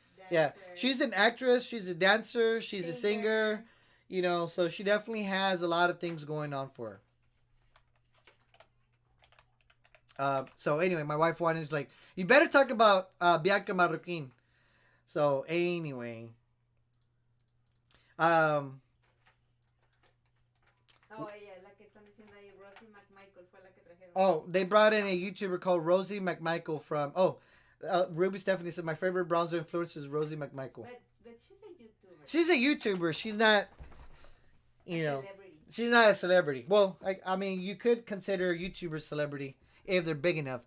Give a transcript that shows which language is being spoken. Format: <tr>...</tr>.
<en>Yeah, she's an actress. She's a dancer. She's a singer. So she definitely has a lot of things going on for her. So anyway, my wife wanted is like, you better talk about Bianca Marroquín. So anyway,</en> <es>Oh, ella, la que están diciendo ahí, Rosie McMichael fue la que trajeron.</es> <en>Oh, they brought in a YouTuber called Rosie McMichael from. Ruby Stephanie said my favorite bronzer influencer is Rosie McMichael. But she's a YouTuber. She's a YouTuber. She's not, you know, Celebrity. she's not a celebrity. Well, I mean, you could consider YouTuber celebrity if they're big enough.</en>